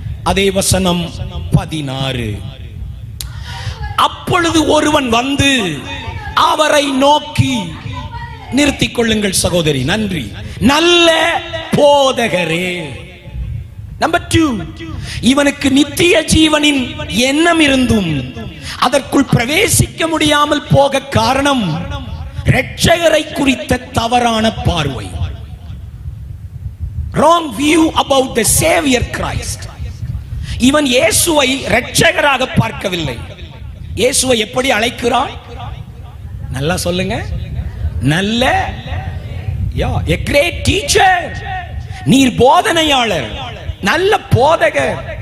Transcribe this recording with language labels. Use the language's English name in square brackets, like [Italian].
[Tamil] அதே வசனம் 16. அப்பொழுது ஒருவன் வந்து அவரை நோக்கி, நிறுத்திக் கொள்ளுங்கள் சகோதரி, நன்றி, நல்ல போதகரே. நம்பர் 2, இவனுக்கு நித்திய ஜீவனின் எண்ணம் இருந்தும் அதற்குள் பிரவேசிக்க முடியாமல் போக காரணம் இரட்சகரை குறித்த தவறான பார்வை. [English] wrong view about the savior Christ. [Tamil] இவன் இயேசுவை இரட்சகராக பார்க்கவில்லை. இயேசுவை எப்படி அழைக்கிறான்? நல்லா சொல்லுங்க, நல்ல, [English] a great teacher, [Tamil] நீர் போதனையாளர், நல்ல போதகர்.